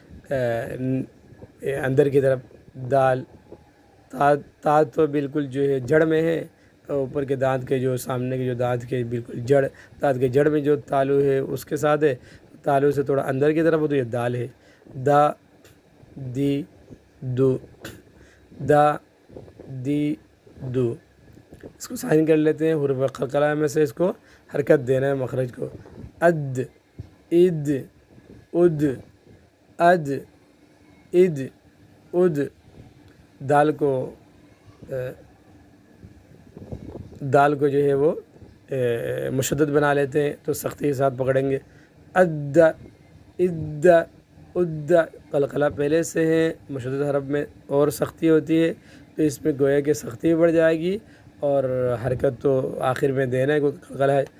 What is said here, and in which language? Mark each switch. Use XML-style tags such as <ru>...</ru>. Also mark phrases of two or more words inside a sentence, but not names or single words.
<ur>اندر کی طرف دال، تا، تا تو بالکل جو ہے جڑ میں ہے، اوپر کے دانت کے جو سامنے کے جو دانت کے بالکل جڑ، دانت کے جڑ میں جو تالو ہے اس کے ساتھ ہے، تالو سے تھوڑا اندر کی طرف ہو تو یہ دال ہے۔ دا، دی، دو، دا، دی، دو، اس کو سائن کر لیتے ہیں، حروف قلقلہ میں سے اس کو حرکت دینا ہے مخرج کو۔ اد، اد، اد، اد، اد، اد، دال کو جو ہے وہ مشدد بنا لیتے ہیں تو سختی کے ساتھ پکڑیں گے۔ اد، اد، اد، قلقلہ پہلے سے ہے، مشدد حرف میں اور سختی ہوتی ہے تو اس میں گویا کہ سختی بڑھ جائے گی اور حرکت تو آخر میں دینا ہے، کوئی قلقلہ ہے۔</ur>